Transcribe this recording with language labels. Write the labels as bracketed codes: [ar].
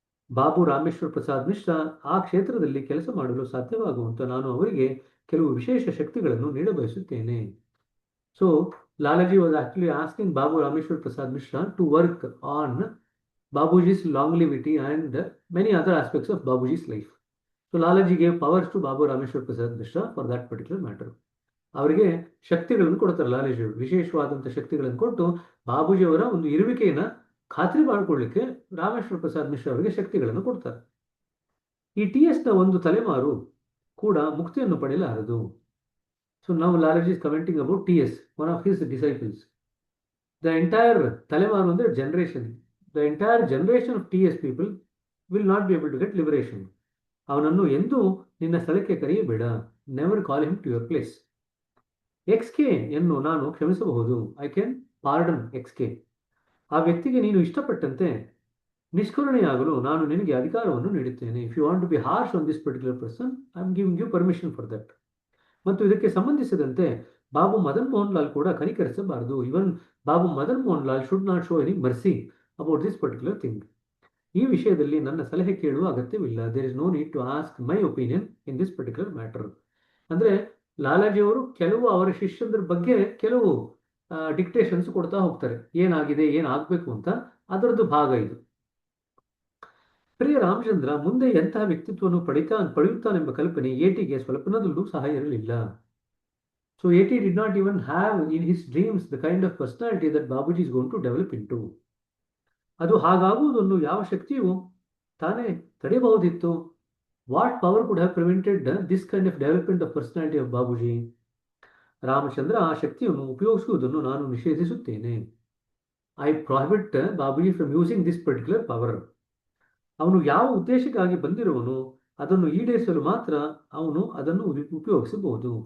[kn] ಬಾಬು ರಾಮೇಶ್ವರ್ ಪ್ರಸಾದ್ ಮಿಶ್ರಾ ಆ ಕ್ಷೇತ್ರದಲ್ಲಿ ಕೆಲಸ ಮಾಡಲು ಸಾಧ್ಯವಾಗುವಂತ ನಾನು ಅವರಿಗೆ ಕೆಲವು ವಿಶೇಷ ಶಕ್ತಿಗಳನ್ನು ನೀಡಬಯಸುತ್ತೇನೆ. [en] So Lalaji was actually asking Babu Rameshwar Prasad Mishra to work on Babuji's longevity and many other aspects of Babuji's life. So Lalaji gave powers to Babu Rameshwar Prasad Mishra for that particular matter. [kn] ಅವರಿಗೆ ಶಕ್ತಿಗಳನ್ನು ಕೊಡ್ತಾರೆ ಲಾಲಾಜಿ ಅವರು. ವಿಶೇಷವಾದಂಥ ಶಕ್ತಿಗಳನ್ನು ಕೊಟ್ಟು ಬಾಬೂಜಿಯವರ ಒಂದು ಇರುವಿಕೆಯನ್ನು ಖಾತ್ರಿ ಮಾಡಿಕೊಳ್ಳಿಕ್ಕೆ ರಾಮೇಶ್ವರ ಪ್ರಸಾದ್ ಮಿಶ್ರಾ ಅವರಿಗೆ ಶಕ್ತಿಗಳನ್ನು ಕೊಡ್ತಾರೆ. ಈ TSನ ಒಂದು ತಲೆಮಾರು ಕೂಡ ಮುಕ್ತಿಯನ್ನು ಪಡೆಯಲಾರದು. [en] So ನಾವು Lalaji is commenting about TS, one of his disciples. The entire [kn] ತಲೆಮಾರು ಅಂದರೆ [en] Generation. The entire generation of TS people will not be able to get liberation. [kn] ಅವನನ್ನು ಎಂದೂ ನಿನ್ನ ಸ್ಥಳಕ್ಕೆ ಕರೆಯಬೇಡ. [en] Never call him to your place. [kn] XK ಎನ್ನು ನಾನು ಕ್ಷಮಿಸಬಹುದು. [en] I can pardon XK. [kn] ಆ ವ್ಯಕ್ತಿಗೆ ನೀನು ಇಷ್ಟಪಟ್ಟಂತೆ ನಿಷ್ಕರುಣೆಯಾಗಲು ನಾನು ನಿನಗೆ ಅಧಿಕಾರವನ್ನು ನೀಡುತ್ತೇನೆ. [en] If you want to be harsh on this particular person, I am giving you permission for that. [kn] ಮತ್ತು ಇದಕ್ಕೆ ಸಂಬಂಧಿಸಿದಂತೆ ಬಾಬು ಮದನ್ ಮೋಹನ್ ಲಾಲ್ ಕೂಡ ಕನಿಕರಿಸಬಾರದು. [en] Even Babu Madan Mohan Lal should not show any mercy about this particular thing. [kn] ಈ ವಿಷಯದಲ್ಲಿ ನನ್ನ ಸಲಹೆ ಕೇಳುವ ಅಗತ್ಯವಿಲ್ಲ. [en] There is no need to ask my opinion in this particular matter. [kn] ಅಂದರೆ ಲಾಲಾಜಿಯವರು ಕೆಲವು ಅವರ ಶಿಷ್ಯರ ಬಗ್ಗೆ ಕೆಲವು ಡಿಕ್ಟೇಷನ್ಸ್ ಕೊಡ್ತಾ ಹೋಗ್ತಾರೆ, ಏನಾಗಿದೆ ಏನಾಗಬೇಕು ಅಂತ. ಅದರದ್ದು ಭಾಗ ಇದು. ಪ್ರಿಯ ರಾಮಚಂದ್ರ ಮುಂದೆ ಎಂತಹ ವ್ಯಕ್ತಿತ್ವವನ್ನು ಪಡೆಯುತ್ತಾನೆಂಬ ಕಲ್ಪನೆ ATಗೆ ಸ್ವಲ್ಪನದಲ್ಲೂ ಸಹ ಇರಲಿಲ್ಲ. [en] So AT did not even have in his dreams the kind of personality that Babuji is going to develop into. [kn] ಅದು ಹಾಗಾಗುವುದನ್ನು ಯಾವ ಶಕ್ತಿಯು ತಾನೇ ತಡೆಯಬಹುದಿತ್ತು? [en] What power could have prevented this kind of development of personality of Babuji? [kn] Ramachandra ಆ ಶಕ್ತಿಯನ್ನು ಉಪಯೋಗಿಸುವುದನ್ನು ನಾನು ನಿಷೇಧಿಸುತ್ತೇನೆ. [en] I prohibit Babuji from using this particular power. [kn] ಅವನು ಯಾವ ಉದ್ದೇಶಕ್ಕಾಗಿ ಬಂದಿರುವನು ಅದನ್ನು ಈಡೇರಿಸಲು ಮಾತ್ರ ಅವನು ಅದನ್ನು ಉಪಯೋಗಿಸಬಹುದು.